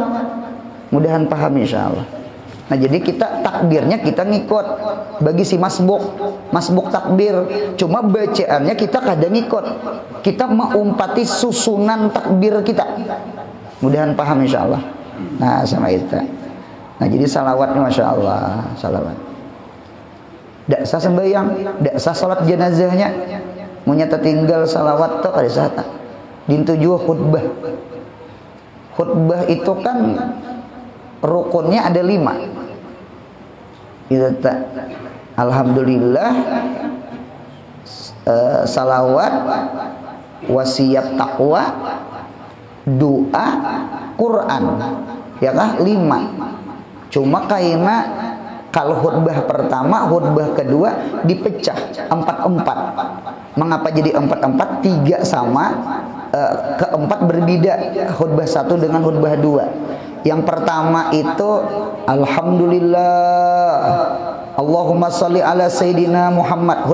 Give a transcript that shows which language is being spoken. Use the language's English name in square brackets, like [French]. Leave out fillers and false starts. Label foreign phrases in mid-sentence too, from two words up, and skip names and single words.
[Indonesian] Mudahan paham insyaallah. Nah, jadi kita takbirnya kita ngikut bagi si masbuk takbir. Cuma bacaannya kita kadang ngikut. Kita mengumpati susunan takbir kita. Mudahan paham insyaallah. Nah, sama itu. Nah, jadi salawatnya [Arabic] ما شاء الله, [Indonesian] salawat. Dak sah sembahyang, dak sah salat jenazahnya. [Banjar] Munya tertinggal salawat tuh kada sah. [Indonesian] Dintu juga khutbah. Khutbah itu kan rukunnya ada 5. Alhamdulillah, salawat, wasiat takwa, doa, Quran, ya kah? 5. Cuma kaina kalau khutbah pertama, khutbah kedua dipecah 4-4. Mengapa jadi 4-4? 3 sama, keempat berbeda. Khutbah 1 dengan khutbah 2. Yang pertama itu Alhamdulillah, [Arabic] اللهم صل على سيدنا محمد.